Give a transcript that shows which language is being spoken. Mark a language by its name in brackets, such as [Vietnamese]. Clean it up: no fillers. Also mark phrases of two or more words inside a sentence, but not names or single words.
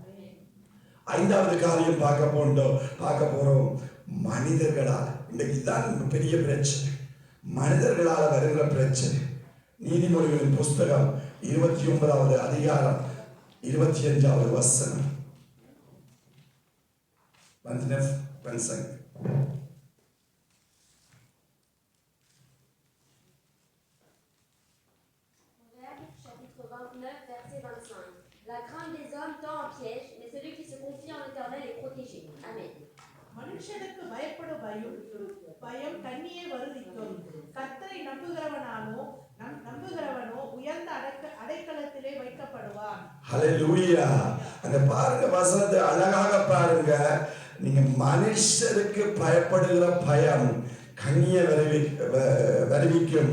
[Tamil] ஐந்தாவது காரியம் பார்க்க போறோம். மனிதர்களால் இன்னைக்கு தான் பெரிய பிரச்சனை. மனிதர்களால் வருகிற பிரச்சனை. நீதிமொழிகளின் புஸ்தகம் 29வது அதிகாரம் 25வது வசனம். [French] Chapitre 29, verset 25. La crainte des hommes tend en piège, mais celui qui se confie en l'Éternel est protégé. Amen. [Tamil] மனுஷனுக்கு பயப்படும் பயம் கண்ணியை வருவிக்கும். கர்த்தரை நம்புகிறவனோ உயர்ந்த அடைக்கலத்திலே வைக்கப்படுவான். ஹalleluya. அந்த பாருங்க வசனத்தை அழகாக பாருங்க. நீங்க மனுஷருக்கு பயப்படுகிற பயம் கண்ணியை வருவிக்கும்.